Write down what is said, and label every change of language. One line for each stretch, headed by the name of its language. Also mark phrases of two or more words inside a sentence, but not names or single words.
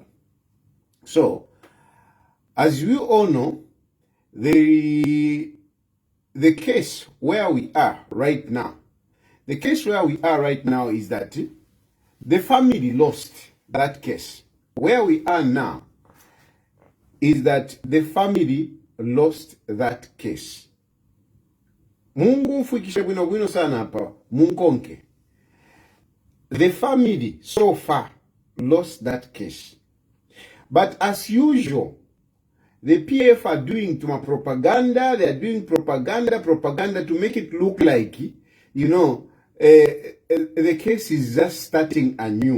English: So, as we all know, the case where we are right now, is that the family lost that case. Where we are now is that the family lost that case.
Bemba: Mungu mfikishe bwino bwino sana hapa, munkonke.
English: The family so far lost that case. But as usual, the PF are doing too much propaganda. They are doing propaganda to make it look like, the case is just starting anew.